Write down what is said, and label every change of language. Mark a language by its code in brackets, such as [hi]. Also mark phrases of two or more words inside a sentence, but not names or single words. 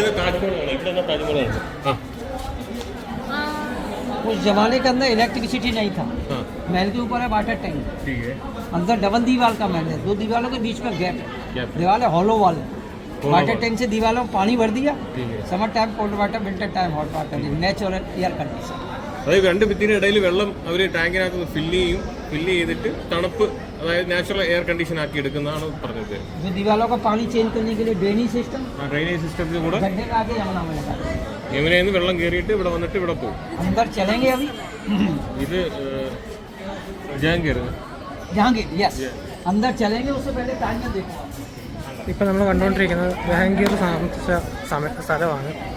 [ml] താജ്മഹലാണ്. ഇവിടെ നിന്ന് താജ്മഹലാണ്. [hi] उस जमाने के अंदर इलेक्ट्रिसिटी नहीं था. महल के ऊपर है [en] water tank. [hi] ठीक है. अंदर डबल दीवार का महल है. 2 दीवारों के बीच में गैप है. दीवार है [en] hollow wall. water tank [hi] से दीवारों में पानी भर दिया. [en] summer time cold water, winter time hot water. natural air condition. [ml] അതായത് രണ്ട് ഭിത്തിയുടെ ഇടയിൽ വെള്ളം അവർ ടാങ്കിനകത്ത് ഫില്ല് ചെയ്തിട്ട് തണുപ്പ്, അതായത് [en] natural air condition [ml] ആക്കി എടുക്കുന്നതാണ് പറഞ്ഞത്. [hi] जो दीवारों का पानी चेंज करने के लिए [en] drainage system. drainage system-ത്തിൽ [ml] കൂടെ [hi] गड्ढे में आके यमुना में लगा. [ml] യമുനയിൽ നിന്ന് വെള്ളം കയറിയിട്ട് ഇവിടെ വന്നിട്ട് ഇവിടെ പോകും. [hi] अंदर चलेंगे अभी. [ml] ഇത് ജഹാംഗീർ. [hi] जहांगीर यस. अंदर चलेंगे उससे पहले ताजमहल देखो. [ml] ഇപ്പം നമ്മൾ കണ്ടുകൊണ്ടിരിക്കുന്നത് ജഹാംഗീർ താമസിച്ച സ്ഥലമാണ്.